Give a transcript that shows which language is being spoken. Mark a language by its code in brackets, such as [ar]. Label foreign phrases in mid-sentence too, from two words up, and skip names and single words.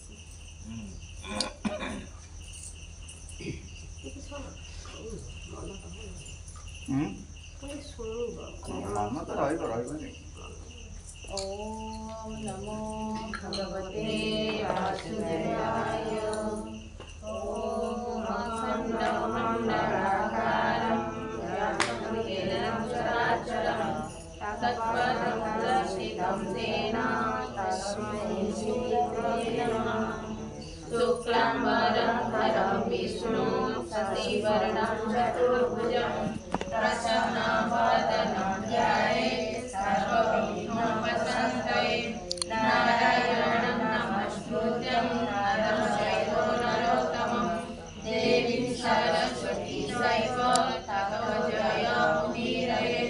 [or] ମନ ତ ରହିବନି। [sa] ଓମ୍ ନମୋ ଭଗବତେ ବାସୁଦେବାୟ। ଓମ୍ ଅଖଣ୍ଡଂ ମଣ୍ଡଳାକାରଂ വ്യാപ്തം യേന ചരാചരം തത്പദം ദർശിതം തേന തസ്മൈ ശ്രീ നമഃ। शुक्लाम्बरं धरं विष्णुं शशिवर्णं चतुर्भुजं प्रसन्नवदनं ध्यायेत् सर्वविघ्नोपशान्तये। नारायणं नमस्कृत्यं नरं चैव नरोत्तमं देवीं सरस्वतीं चैव ततो जयमुदीरयेत्।